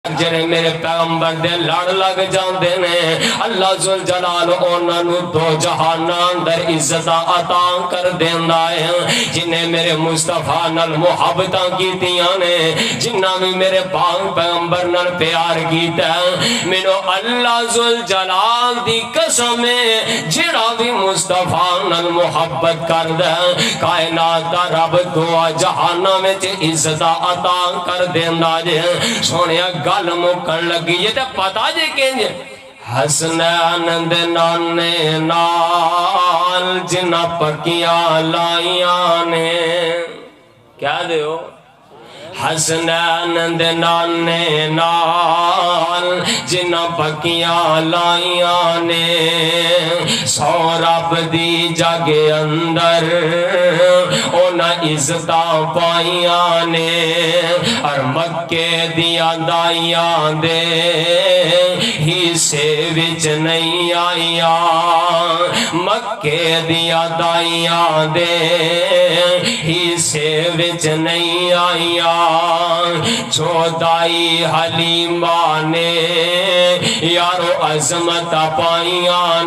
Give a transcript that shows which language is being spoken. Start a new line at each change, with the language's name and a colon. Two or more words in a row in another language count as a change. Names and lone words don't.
Punjabi: جڑے میرے پیغمبر دے لڑ لگ جاندے نے اللہ ذوالجلال انہاں نو دو جہاناں اندر عزت عطا کر دیندا ہے جنہیں میرے مصطفیٰ نال محبتاں کیتیاں نے جنہاں بھی میرے پاک پیغمبر نال پیار کیتا ہے مینوں اللہ ذوالجلال دی قسم ہے جڑا بھی مصطفیٰ نال محبت کردا ہے کائنات دا رب دو جہاناں وچ عزت عطا کر دیندا جے سونیا گل مکن لگی یہ تے پتا جے کینجے حسنین دے نانے نال جنہ پکیاں لائیاں نے کیا دے ہو حسنین دے نانے نال جنہ پکیاں لائیاں نے سو رب دی جگ اندر اونا عزتاں پائیاں نے اور مکے دیا دائیاں دے حصے وچ نہیں آئیاں مکے دیا دائیاں دے حصے وچ نہیں آئیاں جو دائی حلیمہ نے یارو عظمت پائیاں